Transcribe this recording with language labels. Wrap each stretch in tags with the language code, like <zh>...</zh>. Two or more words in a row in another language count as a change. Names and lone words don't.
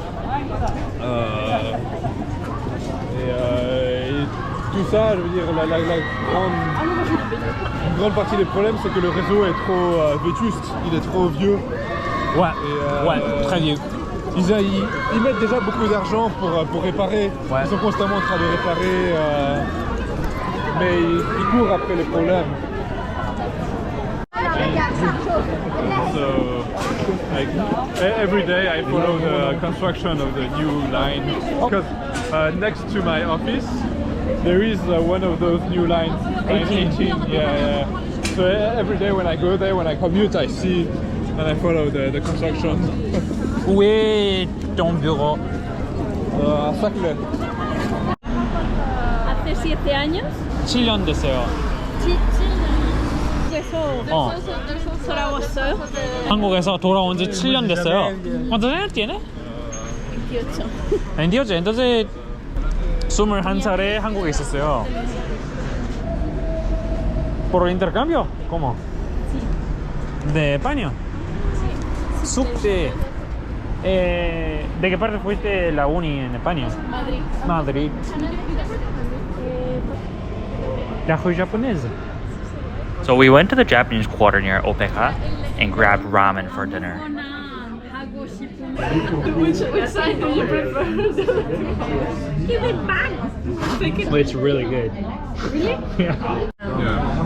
<fr>Et tout ça, je veux dire, une grande partie des problèmes c'est que le réseau est trop vétuste, il est trop vieux. Ouais, très vieux. Ils mettent déjà beaucoup d'argent pour réparer, ils sont constamment en train de réparer, mais ils courent après les problèmes.</fr> <en>So like every day I follow the construction of the new line because next to my office there is one of those new lines, line 18. Yeah. So every day when I go there, when I commute, I see and I follow the construction.</en> <fr>Où est ton bureau? À Saclay.</fr> <es>Hace 7 años.</es> <ko>7년 됐어요. 어. 돌아왔어요. 한국에서 돌아온 지 7년 됐어요.</ko> <es>¿Cuántos años tiene? 28.</es> <ko>28. Entonces 21살에 한국에 있었어요.</ko> <es>¿Por intercambio? ¿Cómo? ¿De España? Subte. ¿De qué parte fuiste la uni en España? Madrid.</es> <fr>Madrid. La rue japonaise.</fr> <en>So we went to the Japanese quarter near Opeka and grabbed ramen for dinner. Which side do you prefer? Give it back. It's really good. Really? Yeah. Yeah.</en>